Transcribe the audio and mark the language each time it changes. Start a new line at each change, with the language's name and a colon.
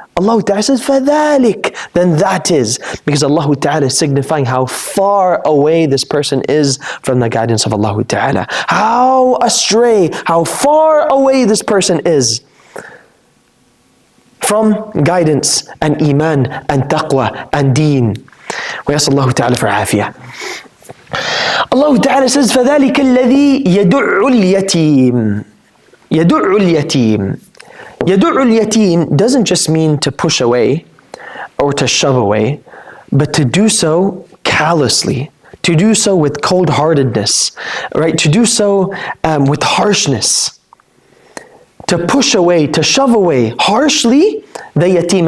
English: Allah Ta'ala says, فَذَلِكَ. Then that is. Because Allah Ta'ala is signifying how far away this person is from the guidance of Allah Ta'ala. How astray, how far away this person is from guidance and iman and taqwa and deen. We ask Allah Ta'ala for afiyah.
Arabic: Allah Ta'ala says, فَذَلِكَ الَّذِي يَدُعُ الْيَتِيمِ. يَدُعُ الْيَتِيمِ. يَدُعُ الْيَتِيمِ
English: doesn't just mean to push away or to shove away, but to do so callously, to do so with cold-heartedness, right? To do so with harshness. To push away, to shove away harshly the yatim.